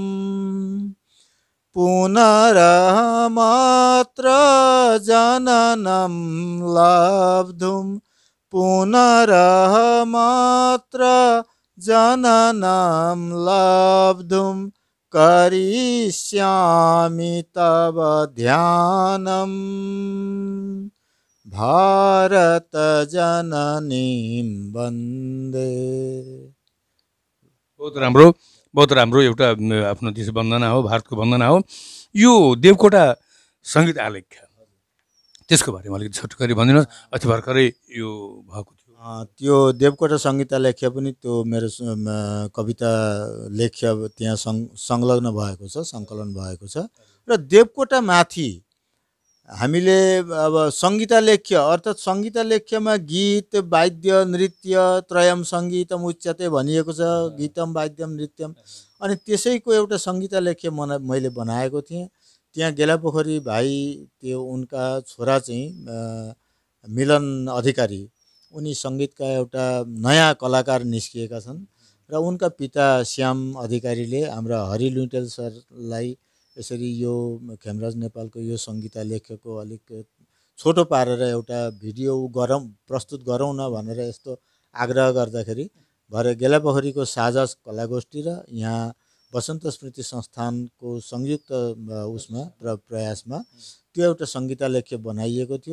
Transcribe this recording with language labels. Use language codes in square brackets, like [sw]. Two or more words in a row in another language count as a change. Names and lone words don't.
[sa] पुनरहमत्र जननं लब्धुं पुनरहमत्र जननं लब्धुं करिष्यामि तव ध्यानम् भारत जननीं वन्दे। [ne] बहुत राम्रो एउटा आफ्नो देश वन्दना हो, भारतको वन्दना हो। यो देवकोटा सङ्गीत आलेख्य त्यसको बारेमा अलिकति छोटकरी भनिदिनुहोस्। अति भर्खरै यो भएको थियो। त्यो देवकोटा सङ्गीत आलेख्य पनि त्यो मेरो कविता लेख्य त्यहाँ संलग्न भएको छ, सङ्कलन भएको छ। र देवकोटा माथि हामीले अब सङ्गीतालेख्य अर्थात् सङ्गीतालेख्यमा [sa] गीत वाद्य नृत्य त्रयम सङ्गीतम उच्यते [ne] भनिएको छ, [sa] गीतम वाद्यम नृत्यम। [ne] अनि त्यसैको एउटा सङ्गीतालेख्य मैले बनाएको थिएँ। त्यहाँ गेलापोखरी भाइ त्यो उनका छोरा चाहिँ मिलन अधिकारी, उनी सङ्गीतका एउटा नयाँ कलाकार निस्किएका छन् र उनका पिता श्याम अधिकारीले हाम्रा हरि लुइटेल सरलाई यसरी यो खेमराज नेपालको यो सङ्गीतालेख्यको अलिक छोटो पारेर एउटा भिडियो प्रस्तुत गरौँ न भनेर यस्तो आग्रह गर्दाखेरि भरे गेलापोखरीको साझा कलागोष्ठी र यहाँ वसन्त स्मृति संस्थानको संयुक्त उसमा प्रयासमा त्यो एउटा सङ्गीतालेख्य बनाइएको थियो।